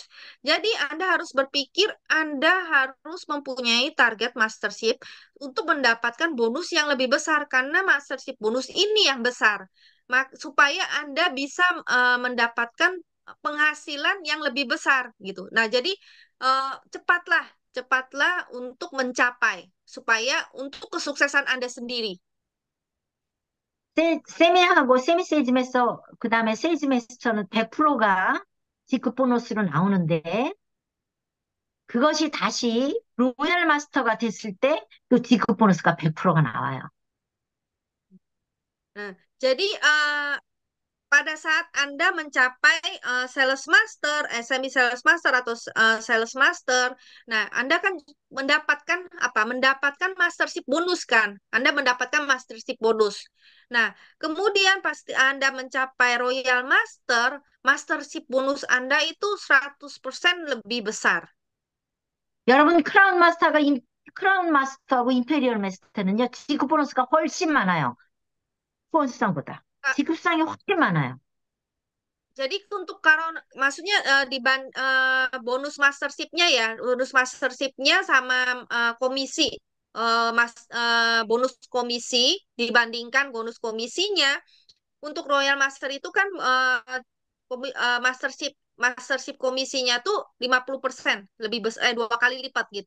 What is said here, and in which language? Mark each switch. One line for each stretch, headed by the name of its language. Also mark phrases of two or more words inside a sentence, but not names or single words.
Indonesian: Jadi Anda harus berpikir Anda harus mempunyai target mastership untuk mendapatkan bonus yang lebih besar, karena
English: mastership bonus
Indonesian: ini yang besar. Supaya Anda bisa mendapatkan penghasilan yang lebih besar gitu. Nah, jadi cepatlah untuk mencapai supaya untuk kesuksesan Anda sendiri.
Korean: 세미하고 세미 세일즈 마스터, 그 다음에 세일즈 마스터는 100%가 직급 보너스로 나오는데 그것이 다시 로얄 마스터가 됐을 때 또 직급 보너스가 100%가 나와요.
Indonesian: Nah, jadi pada saat Anda mencapai
English: sales master, semi sales master
Indonesian: atau
English: sales master,
Indonesian: nah Anda kan mendapatkan apa? Mendapatkan
English: mastership bonus
Indonesian: kan? Anda mendapatkan
English: mastership bonus.
Indonesian: Nah, kemudian pasti Anda mencapai royal master,
English: mastership bonus
Indonesian: Anda itu 100% lebih besar.
Korean: 여러분 크라운 마스터하고 임페리얼 마스터는요 직급 보너스가 훨씬 많아요. 후원 수당보다. 직급 수당이 훨씬 많아요.
Indonesian: Jadi untuk maksudnya bonus mastership-nya ya, bonus mastership-nya sama komisi, bonus komisi dibandingkan bonus komisinya untuk Royal Master itu kan mastership mastership komisinya tuh 50% lebih besar, 2 kali lipat gitu.